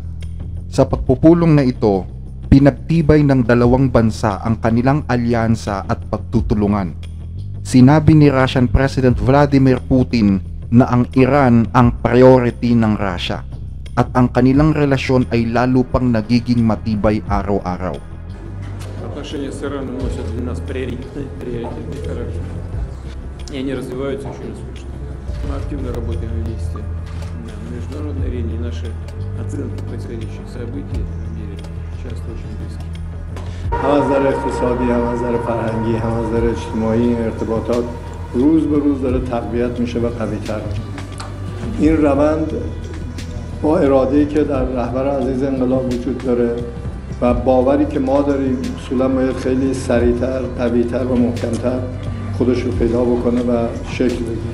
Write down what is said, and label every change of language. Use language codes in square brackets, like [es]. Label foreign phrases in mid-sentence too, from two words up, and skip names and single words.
[tl] Sa pagpupulong na ito, pinagtibay ng dalawang bansa ang kanilang alyansa at pagtutulungan. Sinabi ni [en] Russian President [tl] Vladimir Putin na ang Iran ang priority ng Russia at ang kanilang relasyon ay lalo pang nagiging matibay araw-araw. [ru] Отношения с Ираном носят для нас приоритетный характер. И они развиваются очень успешно. Мы активно работаем вместе на международной арене, и наши оценки происходящих событий в мире часто очень близки. [fa] هم از نظر اقتصادی، هم از نظر فرهنگی، هم از نظر اجتماعی این ارتباطات روز به روز داره تقویت میشه و قوی‌تر میشه. این روند با اراده‌ای که در رهبر عزیز انقلاب وجود داره و باوری که ما داریم اصولا باید خیلی سریعتر، قوی‌تر و محکم‌تر خودش رو پیدا بکنه و شکل بگیره.